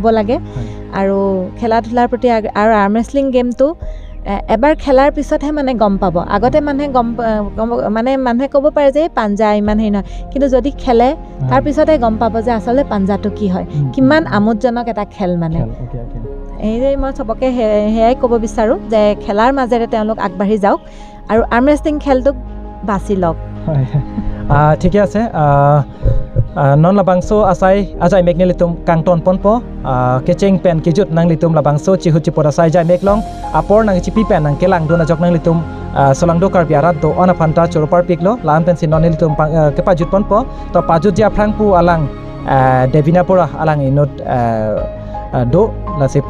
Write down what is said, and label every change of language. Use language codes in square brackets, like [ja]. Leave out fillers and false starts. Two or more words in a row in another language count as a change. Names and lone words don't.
[as] লাগে আৰু খেলা ধূলাৰ প্ৰতি আৰু [en] arm wrestling [as] গেমটো এবাৰ খেলাৰ পিছতহে মানে গম পাব আগতে মানুহে মানে মানুহে ক'ব পাৰে যে পাঞ্জা ইমান হেৰি নহয় কিন্তু যদি খেলে তাৰ পিছতে গম পাব যে আচলতে পাঞ্জাটো কি হয় কিমান আমোদজনক এটা খেল মানে এই মই চবকে সেয়াই ক'ব বিচাৰোঁ যে খেলাৰ মাজেৰে তেওঁলোক আগবাঢ়ি যাওক আৰু [en] arm wrestling [as] খেলটোক বাছি লওক ঠিকে আছে [mjw] non labangso ajai mekne litum kangton ponpo kecheng pen kijut nang litum labangso Chihut-Chiput asai jai meklong apor nang chipi pen nang kelang dona jok nang litum solangdo karbiarat do ona phanta choropar piklo lam pen sin non litum kepa jut ponpo to pajut dia phrangpu alang Debina Borah alang inot do la sepu